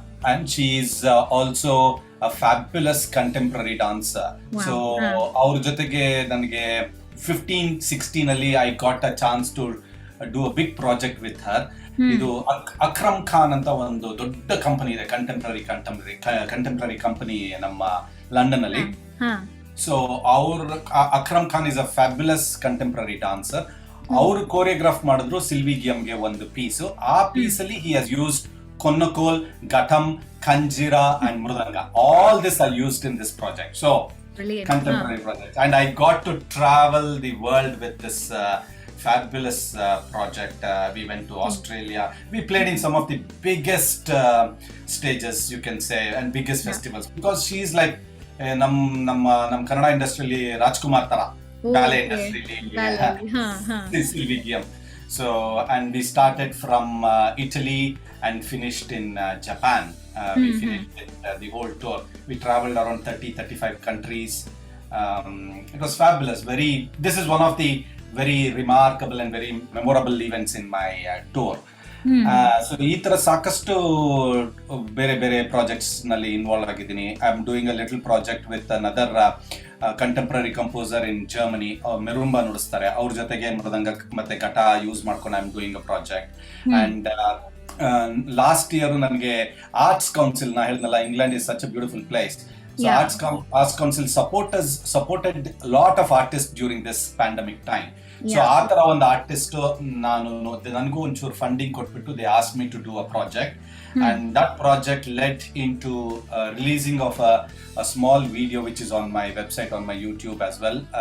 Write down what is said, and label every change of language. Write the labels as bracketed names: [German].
[English] And she is also a fabulous contemporary dancer. Wow. [Kannada] So ಅವ್ರ ಜೊತೆಗೆ ನನಗೆ 15-16 ಅಲ್ಲಿ [English] I got a chance to do a big project with her. [Kannada] ಇದು ಅಕ್ರಮ್ ಖಾನ್ ಅಂತ ಒಂದು ದೊಡ್ಡ ಕಂಪನಿ ಇದೆ, ಕಂಟೆಂಪ್ರರಿ ಕಂಪನಿ ನಮ್ಮ ಲಂಡನ್ ಅಲ್ಲಿ. [English] So Akram Khan is a fabulous contemporary dancer. [Kannada] ಅವರು ಕೋರಿಯೋಗ್ರಾಫ್ ಮಾಡಿದ್ರು ಸಿಲ್ವಿ ಗಿಯಮ್ಗೆ ಒಂದು ಪೀಸು. ಆ ಪೀಸ್ ಅಲ್ಲಿ [English] he has used [Kannada] ಕೊನ್ನಕೋಲ್, ghatam, ಖಂಜಿರಾ and mridanga. [English] All this are used in this project. So contemporary project, and I got to travel the world with this fabulous project. We went to Australia. We played in some of the biggest stages, you can say, and biggest festivals, because she is like [Kannada] nam Kannada industry li Rajkumar tara, [English] ballet industry li Sylvie Guillaume. So, and we started from Italy and finished in Japan. We finished the whole tour. We traveled around 30-35 countries. It was fabulous. This is one of the very remarkable and very memorable events in my tour. [Kannada] So ಈ ತರ ಸಾಕಷ್ಟು ಬೇರೆ ಬೇರೆ projects ನಲ್ಲಿ involve ಆಗಿದ್ದೀನಿ. [English] I am doing a little project with another contemporary composer in Germany. [Kannada] ಮೆರುಂಬಾ ನುಡಿಸ್ತಾರೆ, ಅವ್ರ ಜೊತೆಗೆ ಮೃದಂಗ ಮತ್ತೆ ಘಟ ಯೂಸ್ ಮಾಡ್ಕೊಂಡು [English] I am doing a project. And last year ನನಗೆ arts council, [Kannada] ನಾ ಹೇಳಿದ್ನಲ್ಲ [English] England is such a beautiful place. So Arts Council supported a lot of artists during this pandemic time. So [Kannada] ಆ ತರ ಒಂದು ಆರ್ಟಿಸ್ಟ್ ನನಗೂ ಒಂಚೂರು funding ಕೊಟ್ಬಿಟ್ಟು [English] they asked me to do a project, and that project led into releasing of a small video which is on my website, on my YouTube as well.